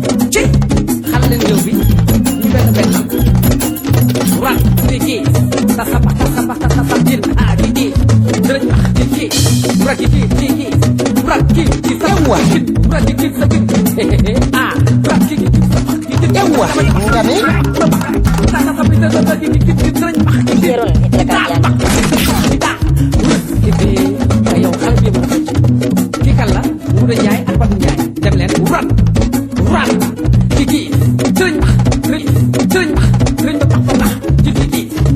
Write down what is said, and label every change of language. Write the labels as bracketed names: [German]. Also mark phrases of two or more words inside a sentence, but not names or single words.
[Wolof] Ci xale leen yow bi, ñu benn benn. Rak, tiki, tasaba, tasaba, tasaba, din, ah, tiki. Dërëj, ah, tiki. Rak, tiki, tiki. Rak, tiki, sa wa, rak, tiki, sa din. Ah, rak, tiki, sa Yawwa, nga ne? Zero la, nit rek ak yàlla. Kii kan la? Nguuda Njaay ak Badou Njaay. Dem leen, [English] run, run. [Wolof] Kii, kii, sëriñ ba, sëriñ, sëriñ ba, sëriñ ba, tax, tax, tax.